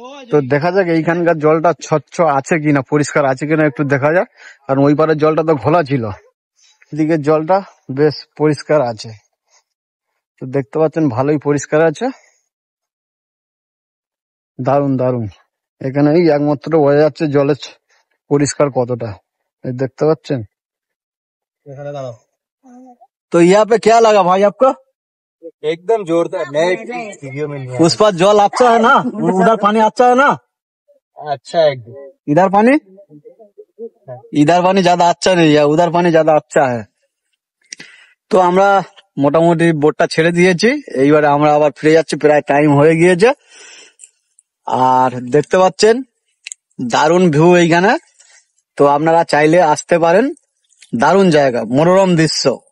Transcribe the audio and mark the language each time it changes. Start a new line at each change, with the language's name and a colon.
Bangla: তো দেখা যাক এইখানকার জলটা স্বচ্ছ আছে কিনা, পরিষ্কার আছে কিনা একটু দেখা যাক, কারণ ওই পারের জলটা তো ঘোলা ছিল, এদিকের জলটা বেশ পরিষ্কার আছে। তো দেখতে পাচ্ছেন ভালোই পরিষ্কার আছে, দারুন দারুন। এখানেই একমাত্র বোঝা যাচ্ছে জলের পরিষ্কার কতটা, এই দেখতে পাচ্ছেন।
Hindi: तो यहाँ पे क्या लगा भाई आपको? एकदम जोरदार, मैं वीडियो में नहीं उस पर जल अच्छा है ना, उधर पानी अच्छा है ना? अच्छा है एकदम। इधर पानी ज्यादा अच्छा नहीं है, उधर पानी ज्यादा अच्छा है।
Bangla: তো আমরা মোটামুটি বোটটা ছেড়ে দিয়েছি, এইবারে আমরা আবার ফিরে যাচ্ছি, প্রায় টাইম হয়ে গিয়েছে। আর দেখতে পাচ্ছেন দারুণ ভিউ এইখানে, তো আপনারা চাইলে আসতে পারেন, দারুণ জায়গা, মনোরম দৃশ্য।